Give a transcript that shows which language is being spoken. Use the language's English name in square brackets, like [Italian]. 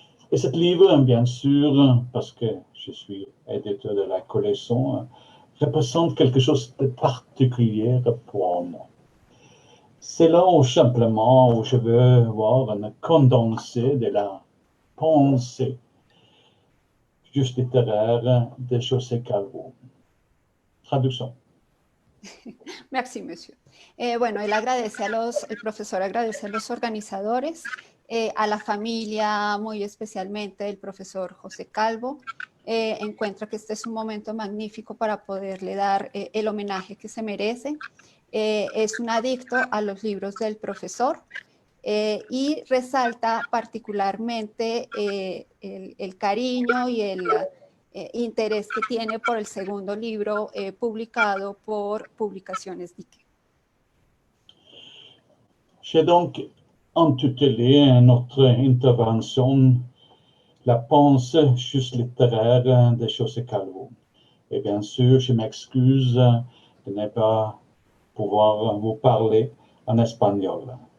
[French] Et ce livre, bien sûr, parce que je suis éditeur de la collection, représente quelque chose de particulier pour moi. C'est là où simplement où je veux voir un condensé de la pensée juste littéraire de José Calvo. Traduction. Merci, monsieur. [Spanish] Bueno, el profesor agradece a los organizadores, a la familia, muy especialmente el profesor José Calvo. Encuentra que este es un momento magnífico para poderle dar el homenaje que se merece. Es un adicto a los libros del profesor y resalta particularmente el cariño y el interés que tiene por el segundo libro publicado por Publicaciones Dique. [French] J'ai donc intitulé notre intervention La pensée juste littéraire de José Calvo. Et bien sûr, je m'excuse de ne pas pouvoir vous parler en espagnol.